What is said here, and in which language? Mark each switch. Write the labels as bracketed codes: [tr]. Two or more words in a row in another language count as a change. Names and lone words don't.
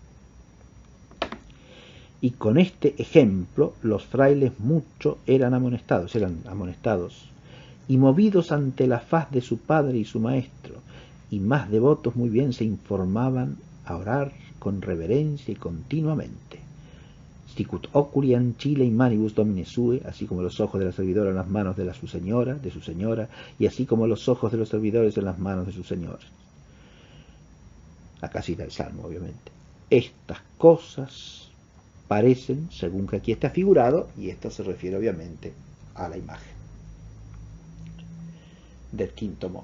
[es] Y con este ejemplo los frailes mucho eran amonestados, y movidos ante la faz de su padre y su maestro, y más devotos muy bien se informaban a orar con reverencia y continuamente. [la] Sicut oculi ancile in manibus domine sue, [es] así como los ojos de la servidora en las manos de su señora, y así como los ojos de los servidores en las manos de su señor. Acá cita el Salmo, obviamente. Estas cosas parecen, según que aquí está figurado, y esto se refiere obviamente a la imagen del quinto modo.